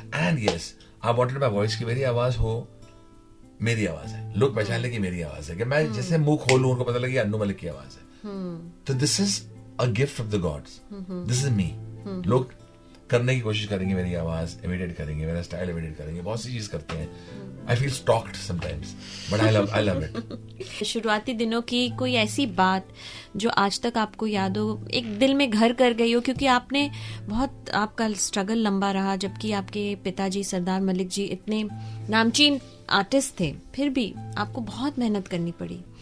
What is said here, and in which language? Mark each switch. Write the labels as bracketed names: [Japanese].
[English] and yes, I wanted my voice [Hindi] की मेरी आवाज हो, मेरी आवाज है, लोग पहचान ले कि मेरी आवाज है. कि मैं जैसे मुंह खोलूं उनको पता लगे अन्नू मलिक की आवाज है. तो [English] This is a gift of the gods. This is me. [Hindi] लोग करने की कोशिश करेंगे, मेरी आवाज इमिटेट करेंगे, मेरा स्टाइल इमिटेट करेंगे, बहुत सी चीज करते हैं. [English] I feel stalked sometimes, but I love it. [Hindi] शुरुआती दिनों की कोई ऐसी बात जो आज तक आपको याद हो, एक दिल में घर कर गई हो, क्योंकि आपका स्ट्रगल लंबा रहा, जबकि आपके पिताजी सरदार मलिक जी इतने नामचीन आर्टिस्ट थे, फिर भी आपको बहुत मेहनत करनी पड़ी.